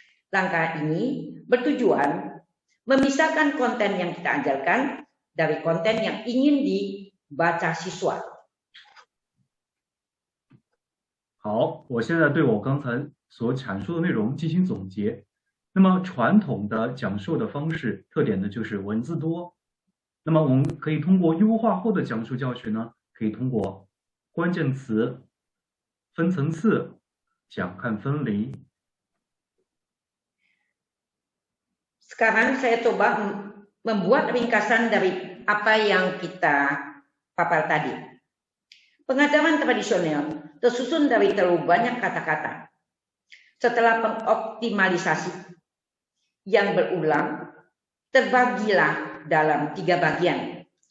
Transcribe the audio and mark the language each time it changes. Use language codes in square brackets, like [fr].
[id] Langkah ini bertujuan memisahkan konten yang kita ajarkan dari konten yang ingin dibaca siswa. [zh] 好，我现在对我刚才所阐述的内容进行总结。那么传统的讲授的方式特点呢，就是文字多。那么我们可以通过优化后的讲述教学呢，可以通过关键词、分层次、讲看分离。 [id] Sekarang saya coba membuat ringkasan dari apa yang kita papar tadi. Pengajaran tradisional tersusun dari terlalu banyak kata-kata. Setelah pengoptimalisasi yang berulang, terbagilah dalam 3 bagian.